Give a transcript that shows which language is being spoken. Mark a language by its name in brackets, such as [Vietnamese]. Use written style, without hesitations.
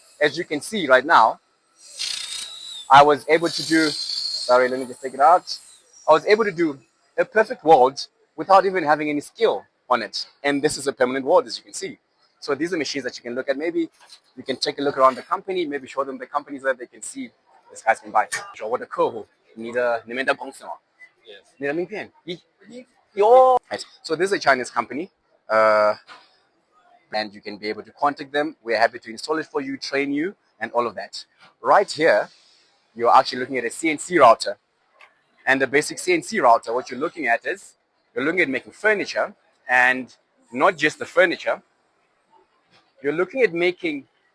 [English] As you can see right now, I was able to do, sorry, let me just take it out. I was able to do a perfect weld without even having any skill on it. And this is a permanent weld, as you can see. So these are machines that you can look at. Maybe you can take a look around the company, maybe show them the companies that they can see this guys can buy. [Chinese] 我的客户，你们的公司吗？ [English] Yes. [Chinese] 你的名片？有。 [English] So this is a Chinese company. And you can be able to contact them. We're happy to install it for you, train you, and all of that. Right here, you're actually looking at a CNC router. And the basic CNC router, what you're looking at is, you're looking at making furniture, and not just the furniture, you're looking at making